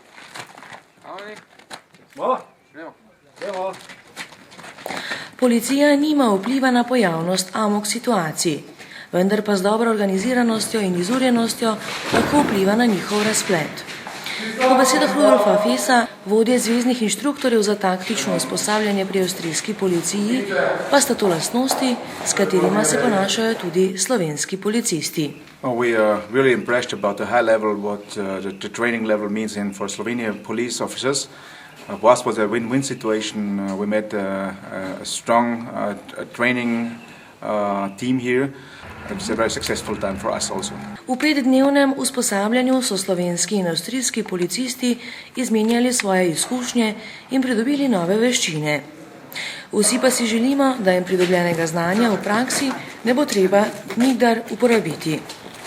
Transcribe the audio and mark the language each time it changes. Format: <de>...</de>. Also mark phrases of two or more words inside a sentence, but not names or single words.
<sl>Policija nima vpliva na pojavnost amok situacij, vendar pa z dobro organiziranostjo in izurjenostjo lahko vpliva na njihov razplet. Po besedah Rudolfa Fesa, vodje zveznih inštruktorjev za taktično usposabljanje pri avstrijski policiji, pa sta to lastnosti, s katerima se ponašajo tudi slovenski policisti.</sl> <en>We are really impressed about the high level, what the training level means for Slovenian police officers. For us was a win-win situation. We met a strong training team here. It's a very successful time for us also.</en> <sl>V 5-dnevnem usposabljanju so slovenski in avstrijski policisti izmenjali svoje izkušnje in pridobili nove veščine. Vsi pa si želimo, da jim pridobljenega znanja v praksi ne bo treba nikdar uporabiti.</sl>